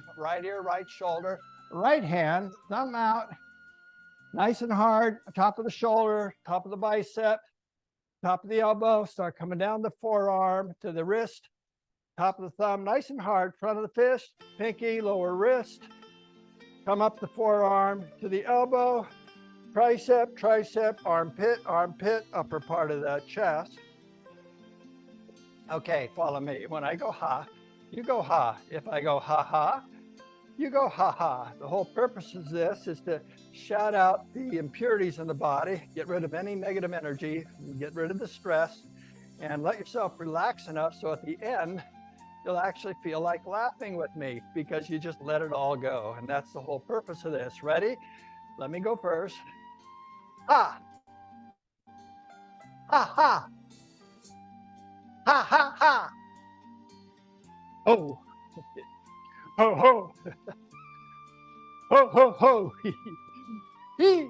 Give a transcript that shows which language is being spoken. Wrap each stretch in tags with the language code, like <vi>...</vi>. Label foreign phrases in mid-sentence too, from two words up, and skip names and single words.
<en>Right ear, right shoulder, right hand, thumb out, nice and hard, top of the shoulder, top of the bicep, top of the elbow, start coming down the forearm to the wrist, top of the thumb, nice and hard, front of the fist, pinky, lower wrist, come up the forearm to the elbow, tricep, tricep, armpit, armpit, upper part of the chest. Okay, follow me. When I go ha, you go ha. If I go ha ha, you go ha ha. The whole purpose of this is to shout out the impurities in the body, get rid of any negative energy, get rid of the stress, and let yourself relax enough so at the end, you'll actually feel like laughing with me because you just let it all go. And that's the whole purpose of this. Ready? Let me go first. Ha! Ha ha! Ha ha ha! Oh! Ho ho! Ho ho ho! Hee hee!</en>